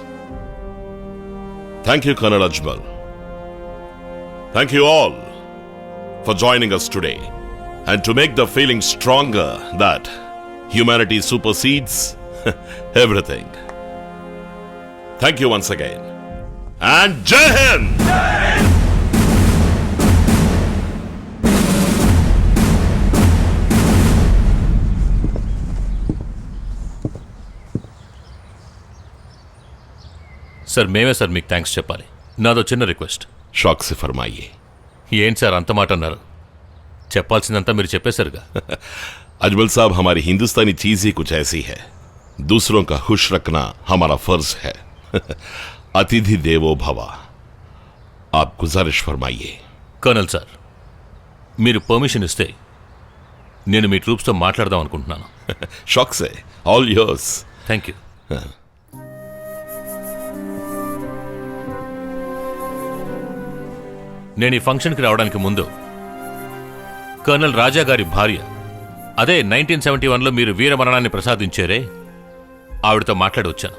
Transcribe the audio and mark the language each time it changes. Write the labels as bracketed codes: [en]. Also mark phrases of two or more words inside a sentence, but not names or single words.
[en] Thank you, Colonel Ajmal. Thank you all for joining us today and to make the feeling stronger that humanity supersedes everything. Thank you once again. And [hi] जय हिंद! [te] సార్, మేమే సార్ మీకు థ్యాంక్స్ చెప్పాలి. నాదో చిన్న రిక్వెస్ట్. [hi] शौक से फरमाइए. [te] ఏంటి సార్ అంత మాట అన్నారు? చెప్పాల్సిందంతా మీరు చెప్పేశారుగా. [hi] अजमल साहब, हमारी हिंदुस्तानी चीज ही कुछ ऐसी है. दूसरों का खुश रखना हमारा फर्ज है. [sa] अतिथि देवो भव. [hi] आप गुजारिश फरमाइए. [te] కర్నల్ సార్, మీరు పర్మిషన్ ఇస్తే నేను మీ ట్రూప్స్తో మాట్లాడదాం అనుకుంటున్నాను. [hi] शौक से. [en] All yours. Thank you. [te] నేను ఈ ఫంక్షన్కి రావడానికి ముందు కర్నల్ రాజా గారి భార్య, అదే 1971లో మీరు వీరమరణాన్ని ప్రసాదించారే, ఆవిడతో మాట్లాడి వచ్చాను.